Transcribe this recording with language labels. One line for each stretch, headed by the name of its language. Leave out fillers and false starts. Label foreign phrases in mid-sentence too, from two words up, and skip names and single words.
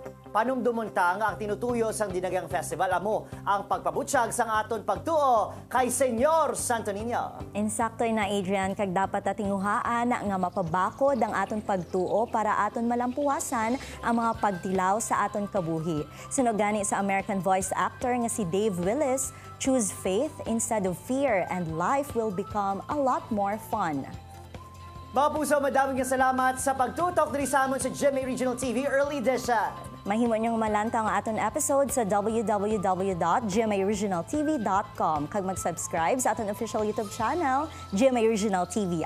Hiligaynon: Panumdumunta nga ang tinutuyo sang Dinagyang Festival amo ang pagpabutyag sang aton pagtuo kay Senyor Santo Niño. Insaktoy na Adrian, kag dapat atinguhaan nga mapabakod ang aton pagtuo para aton malampuasan ang mga pagtilaw sa aton kabuhi. Sunog gani sa
English: American voice actor
Hiligaynon: nga si Dave Willis,
English: choose faith instead of fear and life will become a lot more fun.
Hiligaynon: Mga puso, madaming salamat sa pagtutok diri sa amon sa GMA Regional TV Early Edition. Mahimo niyong malanta ang aton episode sa www.gmaoriginaltv.com kag mag-subscribe sa aton
English: official YouTube channel,
Hiligaynon: GMA Regional TV.